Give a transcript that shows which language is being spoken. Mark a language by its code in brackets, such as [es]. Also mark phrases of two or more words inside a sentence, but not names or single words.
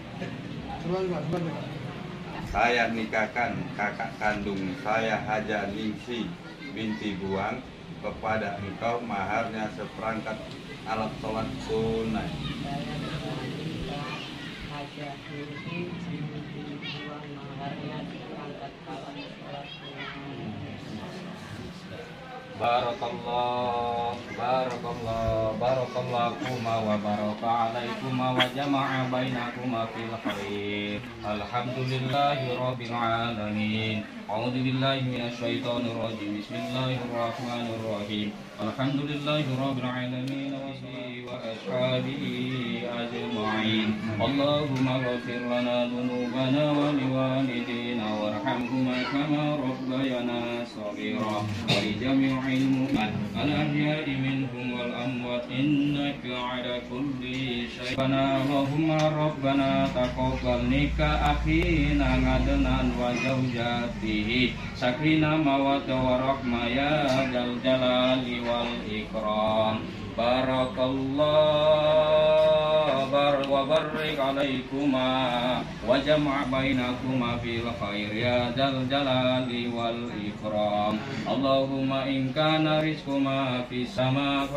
[id] Saya nikahkan kakak kandung saya Haja Ningsi binti buang kepada engkau maharnya seperangkat alat sholat tunai. Saya terima nikah Haja Ningsi binti buang maharnya seperangkat alat sholat tunai. [ar] بارك الله وبارك عليكما وجمع بينكما في الخير. الحمد لله رب العالمين. أعوذ بالله من الشيطان الرجيم. Bismillahirrahmanirrahim. الحمد لله رب العالمين وأصحابه أجمعين. اللهم اغفر لنا ذنوبنا ولوالدينا وارحمهما كما ربيانا صغيرا. ولجميع المؤمن الأحياء منهم والأموات إنك على كل شيء. اللهم ربنا تقبل نكاح أخينا عدنان وزوجته سكينة مودة ورحمة يا ذا الجلال والإكرام. Barakallahu وبرك عليكما وجمع بينكما في الخير يا ذا الجلال والإكرام اللهم إن كان رزقما في السماء